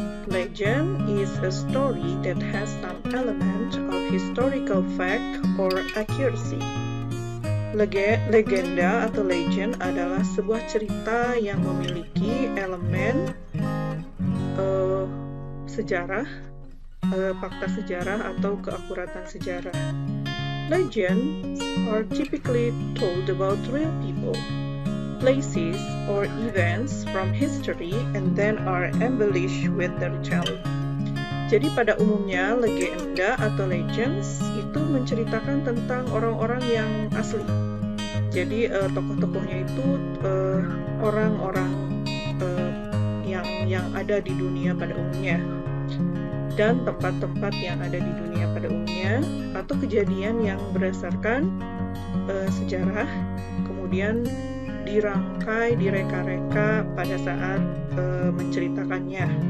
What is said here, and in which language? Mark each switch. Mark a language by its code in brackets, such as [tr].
[en] Legend is a story that has some element of historical fact or accuracy. [id] Legenda atau legend adalah sebuah cerita yang memiliki elemen sejarah, fakta sejarah atau keakuratan sejarah. [en] Legends are typically told about real people, places, or events from history and then are embellished with the retelling. [id] Jadi pada umumnya legenda atau legends itu menceritakan tentang orang-orang yang asli. Jadi tokoh-tokohnya itu orang-orang yang ada di dunia pada umumnya, dan tempat-tempat yang ada di dunia pada umumnya, atau kejadian yang berdasarkan sejarah, kemudian dirangkai, direka-reka pada saat menceritakannya.